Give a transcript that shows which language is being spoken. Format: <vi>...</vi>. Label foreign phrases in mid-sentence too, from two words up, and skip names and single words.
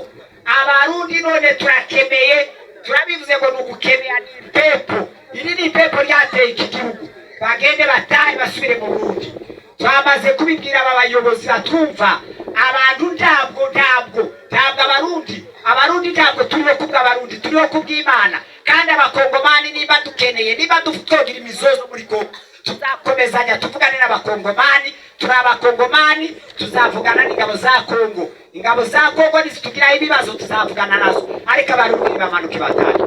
<rw>Abarundi none turakemeye, turabivuze ngo nugukemea ni ipepo. Iri ni ipepo ryateye iki gihugu. Bagende batahe basubire mu Burundi. Twamaze kubibwira aba bayobozi batwumva, abantu ntabwo abarundi ntabwo turiho kubwa abarundi, turiho kubw'Imana. Kandi abakongomani niba dukeneye, niba dufitogira imizozo muri Kongo, tuzakomezanya tuvugane n'abakongomani. Turi abakongomani, tuzavugana n'ingabo za Kongo. Ingabo za Kongo nizitugiraho ibibazo tuzavugana nazo, ariko abarundi bamanuke batahe.</rw>